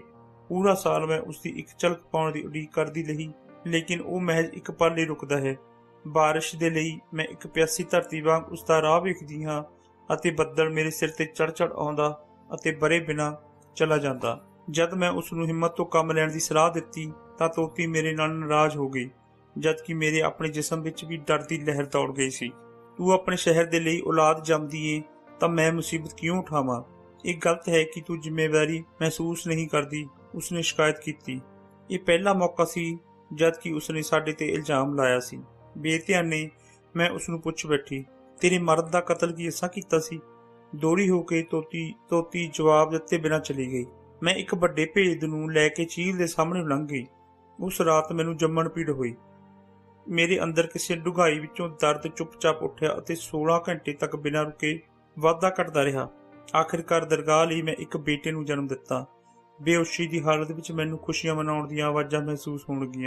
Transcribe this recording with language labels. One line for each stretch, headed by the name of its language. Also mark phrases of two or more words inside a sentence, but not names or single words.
Punjabi: ਪੂਰਾ ਸਾਲ ਮੈਂ ਉਸ ਦੀ ਇੱਕ ਝਲਕ ਪਾਉਣ ਦੀ ਉਡੀਕ ਕਰਦੀ ਰਹੀ, ਲੇਕਿਨ ਉਹ ਮਹਿਜ਼ ਇੱਕ ਪਲ ਲਈ ਰੁਕਦਾ ਹੈ। ਬਾਰਿਸ਼ ਦੇ ਲਈ ਮੈਂ ਇੱਕ ਪਿਆਸੀ ਧਰਤੀ ਵਾਂਗ ਉਸ ਦਾ ਰਾਹ ਵੇਖਦੀ ਹਾਂ ਅਤੇ ਬੱਦਲ ਮੇਰੇ ਸਿਰ ਤੇ ਚੜ ਆਉਂਦਾ ਅਤੇ ਬਰੇ ਬਿਨਾਂ ਚਲਾ ਜਾਂਦਾ। ਜਦ ਮੈਂ ਉਸ ਨੂੰ ਹਿੰਮਤ ਤੋਂ ਕੰਮ ਲੈਣ ਦੀ ਸਲਾਹ ਦਿੱਤੀ ਤਾਂ ਤੋਤੀ ਮੇਰੇ ਨਾਲ ਨਾਰਾਜ਼ ਹੋ ਗਈ। ਜਬਕਿ ਮੇਰੇ ਅਪਣੇ ਜਿਸਮ ਵਿਚ ਭੀ ਡਰ ਦੀ ਲਹਿਰ ਦੌੜ ਗਈ ਸੀ। ਤੂੰ ਅਪਣੇ ਸ਼ਹਿਰ ਦੇ ਲਈ ਔਲਾਦ ਜੰਮਦੀ ਏ ਤਾਂ ਮੈਂ ਮੁਸੀਬਤ ਕਿਉਂ ਉਠਾਵਾਂ? ਇਹ ਗਲਤ ਹੈ ਕਿ ਤੂੰ ਜ਼ਿੰਮੇਵਾਰੀ ਮਹਿਸੂਸ ਨਹੀਂ ਕਰਦੀ, ਉਸਨੇ ਸ਼ਿਕਾਇਤ ਕੀ। ਇਹ ਪਹਿਲਾ ਮੌਕਾ ਸੀ ਜਦ ਕਿ ਉਸਨੇ ਸਾਡੇ ਤੇ ਇਲਜ਼ਾਮ ਲਾਇਆ ਸੀ। ਬੇਧਿਆਨੇ ਮੈਂ ਉਸਨੂੰ ਪੁੱਛ ਬੈਠੀ, ਤੇਰੇ ਮਰਦ ਦਾ ਕਤਲ ਕੀ ਅਸਾਂ ਕੀਤਾ ਸੀ? ਦੋਹਰੀ ਹੋ ਕੇ ਤੋਤੀ ਜਵਾਬ ਦਿੱਤੇ ਬਿਨਾ ਚਲੀ ਗਈ। ਮੈਂ ਇੱਕ ਵੱਡੇ ਭੇਦ ਨੂੰ ਲੈ ਕੇ ਝੀਲ ਦੇ ਸਾਹਮਣੇ ਲੰਘ ਗਈ। ਉਸ ਰਾਤ ਮੈਨੂੰ ਜੰਮਣ ਪੀੜ ਹੋਈ। ਮੇਰੇ ਅੰਦਰ ਕਿਸੇ ਡੂੰਘਾਈ ਵਿੱਚੋਂ ਦਰਦ ਚੁੱਪਚਾਪ ਉੱਠਿਆ ਅਤੇ 16 ਘੰਟੇ ਤੱਕ ਬਿਨਾਂ ਰੁਕੇ ਵਾਧਾ ਘਟਦਾ ਰਿਹਾ। ਆਖਿਰਕਾਰ ਦਰਗਾਹ ਲਈ ਮੈਂ ਇੱਕ ਬੇਟੇ ਨੂੰ ਜਨਮ ਦਿੱਤਾ। ਬੇਹੋਸ਼ੀ ਦੀ ਹਾਲਤ ਵਿੱਚ ਮੈਨੂੰ ਖੁਸ਼ੀਆਂ ਮਨਾਉਣ ਦੀਆਂ ਆਵਾਜ਼ਾਂ ਮਹਿਸੂਸ ਹੋਣ ਲੱਗੀਆਂ।